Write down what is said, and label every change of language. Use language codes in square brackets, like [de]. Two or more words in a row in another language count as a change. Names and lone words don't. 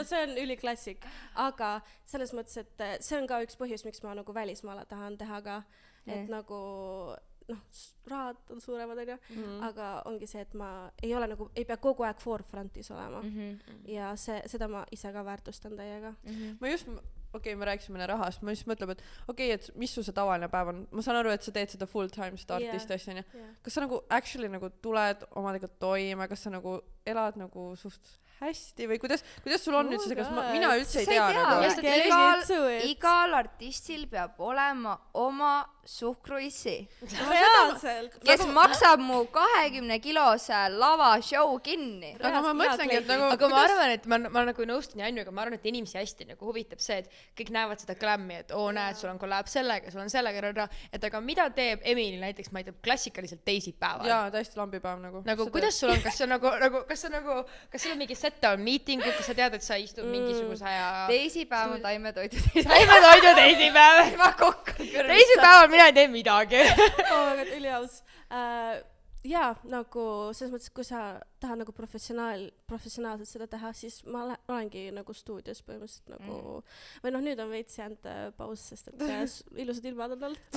[et] No see on üliklassik, aga selles mõttes, et see on ka üks põhjus, miks ma nagu välismaale tahan teha ka, et nagu rahad on suuremad, on ju, aga ongi see, et ma ei ole nagu, ei pea kogu aeg forefrontis olema ja seda ma ise ka väärtustan täiega. Ma just, me rääkisime rahast, ma just mõtleb, et et mis su see tavaline päev on, ma saan aru, et sa teed seda full-time, seda artisti asja, kas sa nagu actually nagu tuled omadega toime, kas sa nagu elad nagu suht hästi või kuidas sul on nüüd see, kas mina üldse ei tea nagu. Igal artistil peab olema oma suhkruissi. Reaalselt. Kes maksab mu 20-kilose lava show kinni. Aga ma mõtlengi, et nagu... Aga ma arvan, et ma nagu nõustun Jannuga, ma arvan, et inimesi hästi nagu huvitab see, et kõik näevad seda glammi, et näed, sul on kollab sellega, sul on sellega, et aga mida teeb Emily näiteks, ma ei tea, klassikaliselt teisipäeval? Jaa, täiesti lambipäev nagu. Nagu kuidas sul on, kas sul on mingi [en] set-down meeting, [et] kus sa tead, et sa istud mingisuguse ja... Teisipäev on taimetoidu teisipäev. Ma kokku. Teisipäeval mina ei tee midagi. Üliaus. Jaa, nagu selles mõttes, kui sa tahad nagu professionaalselt seda teha, siis ma olengi nagu stuudios põhimõtteliselt nagu, või nüüd on veits jäänud paus, sest et ilusad ilmad on olnud.